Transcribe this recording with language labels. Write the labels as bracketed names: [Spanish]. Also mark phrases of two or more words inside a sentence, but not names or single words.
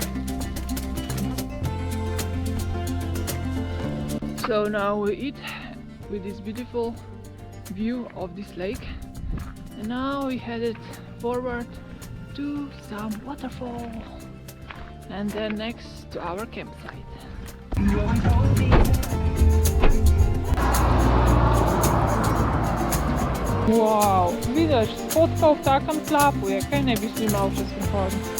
[English] So now we eat with this beautiful view of this lake. And now we headed forward to some waterfall and then next to our campsite. [Slovenian] Wow, vidiš, fotka v takem slapu je, kaj ne bi šli malo čez prehod?